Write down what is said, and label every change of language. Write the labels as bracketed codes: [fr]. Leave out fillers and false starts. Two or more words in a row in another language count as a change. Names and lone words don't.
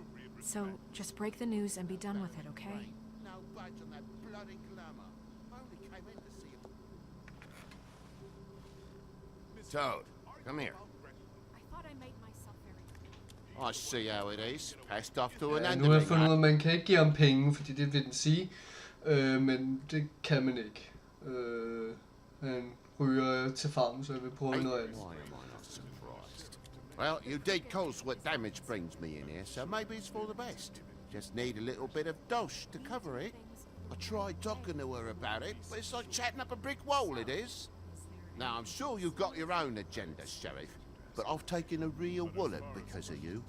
[en] So just break the news and be done with it, okay? No budge on that bloody glamour. Only came in to see him. Toad, come here. I thought I made myself very... I see how it is. Passed off to an [da] Ja, [en] end. [da] nu har jeg fundet ud af, at man kan ikke give ham penge, fordi det vil den sige. Men det kan man ikke. Han ryger til farmen, så jeg vil prøve noget andet. [en] Why am I not surprised? Well, you did cause what damage brings me in here, so maybe it's for the best. Just need a little bit of dosh to cover it. I tried talking to her about it, but it's like chatting up a brick wall, it is. Now, I'm sure you've got your own agenda, Sheriff, but I've taken a real wallet because of you.